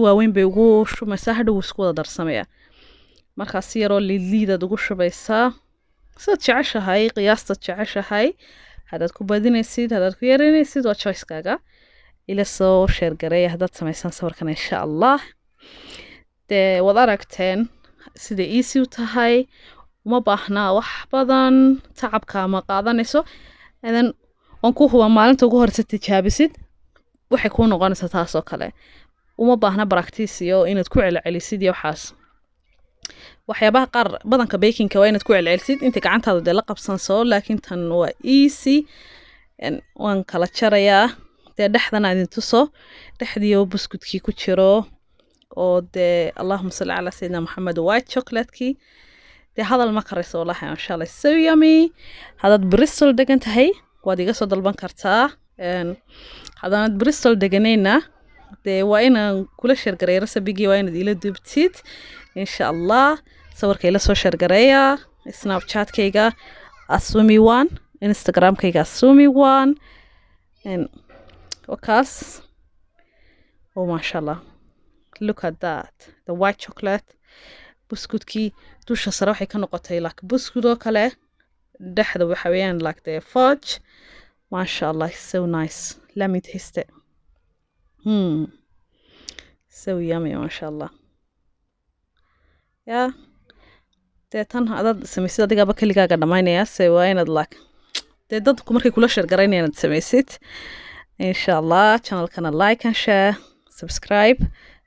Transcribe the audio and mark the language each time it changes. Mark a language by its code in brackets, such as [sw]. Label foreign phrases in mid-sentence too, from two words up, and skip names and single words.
[so] waaweyn bay ugu shumaysaa hadhow isku wada darsamaya markaa si yaroo liidliidaad ugu shubaysaa sidaad jeceshahay qiyaastaad jeceshahay haddaad ku badinaysid haddaad ku yaranaysid waa choicekaaga ila soo sheergareeya haddaad samaysaan sawirkan [ar] إن شاء الله [so] dee waad aragteen sida easy u tahay uma baahnaa wax badan tacabka ma qaadanayso then on ku huwa maalinta ugu horeysa tijaabisid waxay ku noqonaysaa taas oo kale uma baahna practice iyo inaad ku celcelisid iyo waxaas waxyaabaha qaar badanka baking waa inaad ku celcelisid inta gacantaada de la qabsanso laakiin tan waa easy waan kala jarayaa dee dhexdana idin tuso dhexdiyo buskudkii ku jiro oo dee [ar] اللهم صل على سيدنا محمد [en] white chocolate-kii [so] dee hadal ma karayso wallahi [ar] إن شاء الله [en] so yummy [so] haddaad Bristol degan tahay waad iga soo dalban kartaa haddaanad Bristol deganayna dee waa inaan kula sheergareeyo rasabigii waa inaad ila dubtid [ar] إن شاء الله [so] sawirka ila soo sheergareeya snapchat-kayga asumi1 instagram-kayga asumi1 wakaas oh [ar] ما شاء الله [en] look at that the white chocolate [so] buskudkii dusha sare waxay ka noqotay like buskud oo kale dhexda waxa weeyaan [en] like the fudge [ar] ما شاء الله [en] so nice let me taste it so yummy [ar] ما شاء الله [so] yeah dee tan hadaad samaysid adigaaba keligaaga dhamaynaya se waa inaad like dee dadku markay kula sheergarayn inaad samaysid [ar] إن شاء الله [so] channelkana [en] like and share subscribe